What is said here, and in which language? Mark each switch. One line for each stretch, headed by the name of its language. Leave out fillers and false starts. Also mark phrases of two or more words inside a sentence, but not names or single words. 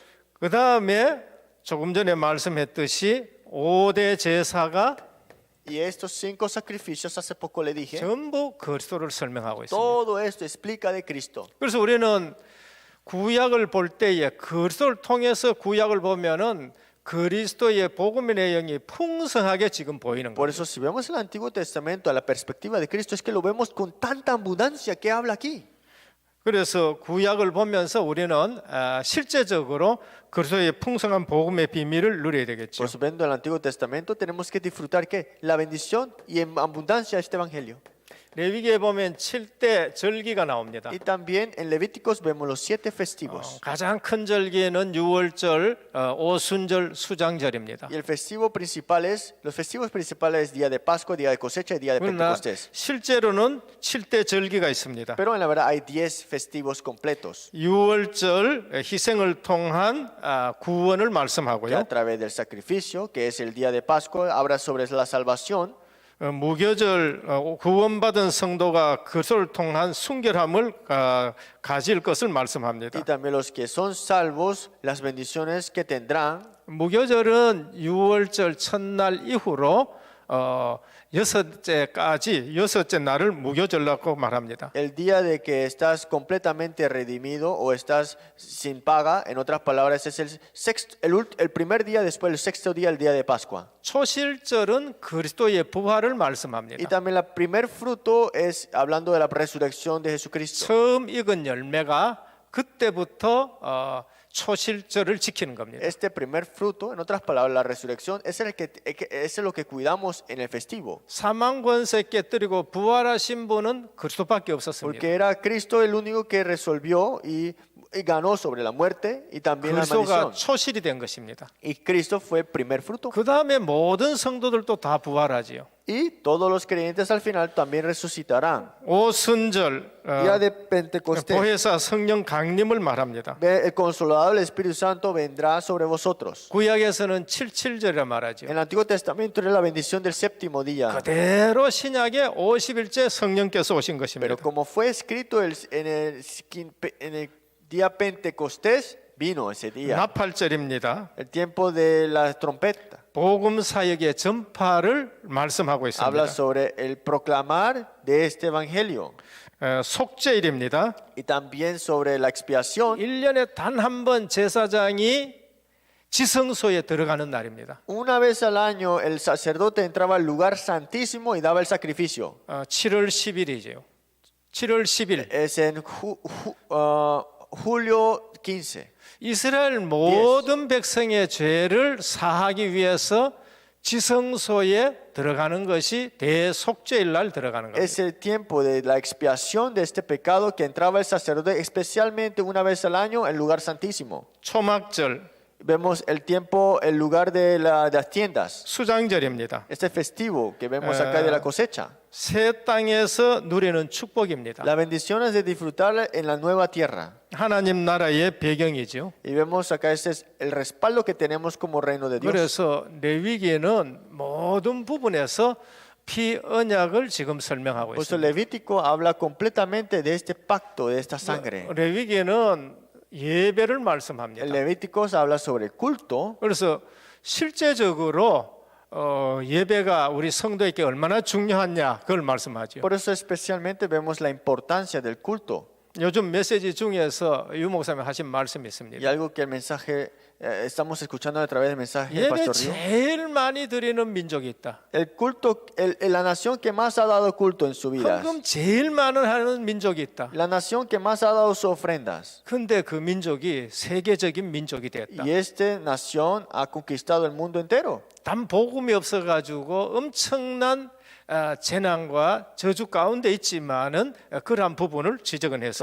Korean: 그 다음에 조금 전에 말씀했듯이 5대 제사가
Spanish: Y estos 5 sacrificios, hace poco le dije,
Korean: 전부 그리스도를 설명하고 있습니다.
Spanish: todo esto explica de Cristo.
Korean: 그래서 우리는 구약을 볼 때에 그리스도를 통해서 구약을 보면은 그리스도의 복음의 내용이 풍성하게 지금 보이는
Spanish: Por
Korean: 거예요.
Spanish: eso si vemos el Antiguo Testamento a la perspectiva de Cristo es que lo vemos con tanta abundancia que habla aquí.
Korean: 그래서 구약을 보면서 우리는 실제적으로 그리스도의 풍성한 복음의 비밀을 누려야 되겠죠.
Spanish: Por eso, viendo el Antiguo Testamento, tenemos que disfrutar que la bendición y en abundancia este evangelio.
Korean: 레위기에 보면 7대 절기가 나옵니다.
Spanish: Y también en Levíticos vemos los 7 festivos.
Korean: 가장 큰 절기는 유월절, 오순절, 수장절입니다.
Spanish: Y el festivo principal es, los festivos principales es día de Pascua, día de cosecha y día de
Korean: 그러나
Spanish: Pentecostés.
Korean: 실제로는 7대 절기가 있습니다.
Spanish: Pero en la verdad hay 10 festivos completos.
Korean: 유월절 희생을 통한 구원을
Spanish: Que
Korean: 말씀하고요.
Spanish: a través del sacrificio, que es el día de Pascua, habla sobre la salvación.
Korean: 무교절 구원받은 성도가 그것을 통한 순결함을 가질 것을 말씀합니다.
Spanish: Y también los que son salvos, las bendiciones que tendrán.
Korean: 무교절은 유월절 첫날 이후로 여섯째 날을 무교절이라고 말합니다.
Spanish: El día de que estás completamente redimido o estás sin paga, en otras palabras, es el primer día después del sexto día, el día de Pascua.
Korean: 초실절은 그리스도의 부활을
Spanish: Y
Korean: 말씀합니다.
Spanish: también el primer fruto es hablando de la resurrección de Jesucristo.
Korean: 처음 익은 열매가 그때부터 초실절을 지키는 겁니다.
Spanish: Este primer fruto, en otras palabras, la resurrección, es lo que cuidamos en el festivo.
Korean: 사망 권세 깨뜨리고 부활하신 분은 그리스도밖에 없었습니다.
Spanish: Porque era Cristo el único que resolvió y ganó sobre la muerte y también la
Korean: 그리스도가
Spanish: maldición.
Korean: 초실이 된 것입니다.
Spanish: Y Cristo fue el primer fruto.
Korean: 그 다음에 모든 성도들도 다 부활하지요.
Spanish: Y todos los creyentes al final también resucitarán.
Korean: 오순절
Spanish: Día de Pentecostés.
Korean: 보혜사 성령 강림을 말합니다.
Spanish: El consolador del Espíritu Santo vendrá sobre vosotros.
Korean: 구약에서는 77절이라 말하죠.
Spanish: En el Antiguo Testamento era la bendición del séptimo día.
Korean: 그대로 신약에 50일째 성령께서 오신 것입니다.
Spanish: Pero como fue escrito en el día Pentecostés, vino ese día.
Korean: 나팔절입니다.
Spanish: El tiempo de la trompeta.
Korean: 복음 사역의 전파를 말씀하고 있습니다.
Spanish: Habla sobre el proclamar de este evangelio.
Korean: 속죄일입니다.
Spanish: Y también sobre la expiación.
Korean: 1년에 단 한 번 제사장이 지성소에 들어가는 날입니다.
Spanish: Una vez al año el sacerdote entraba al lugar santísimo y daba el sacrificio.
Korean: 7월 10일이죠. 7월 10일.
Spanish: Es en julio 15.
Korean: 이스라엘 모든 백성의 죄를 사하기 위해서 지성소에 들어가는 것이 대속죄일 날 들어가는 겁니다.
Spanish: Es el tiempo de la expiación de este pecado que entraba el sacerdote especialmente una vez al año en el lugar santísimo.
Korean: 초막절,
Spanish: Vemos el tiempo, el lugar de las tiendas.
Korean: 수장절입니다.
Spanish: Este festivo que vemos acá de la cosecha.
Korean: 새 땅에서 누리는 축복입니다.
Spanish: La bendición es de disfrutar en la nueva tierra.
Korean: 하나님 나라의 배경이죠.
Spanish: Y vemos acá este es el respaldo que tenemos como reino de Dios.
Korean: 그래서 레위기에는 모든 부분에서 피 언약을 지금 설명하고
Spanish: Por eso
Korean: 있습니다.
Spanish: Levítico habla completamente de este pacto, de esta sangre.
Korean: 레위기에는 예배를
Spanish: El
Korean: 말씀합니다.
Spanish: Levítico habla sobre el culto.
Korean: 그래서 실제적으로 예배가 우리 성도에게 얼마나 중요하냐 그걸 말씀하죠.
Spanish: Por eso especialmente vemos la importancia del culto.
Korean: 요즘 메시지 중에서 유 목사님 하신 말씀이 있습니다.
Spanish: Y algo que el mensaje, estamos escuchando a través del mensaje del
Korean: 예배
Spanish: Pastor Río.
Korean: 제일 많이 드리는 민족이 있다.
Spanish: El culto, la nación que más ha dado culto en su vida.
Korean: 헌금 제일 많은 하는 민족이 있다.
Spanish: La nación que más ha dado sus ofrendas.
Korean: 근데 그 민족이 세계적인 민족이 됐다.
Spanish: Y esta nación ha conquistado el mundo entero.
Korean: 단 복음이 없어가지고 엄청난 재난과 저주 가운데 있지만은 그러한 부분을 지적은 했습니다.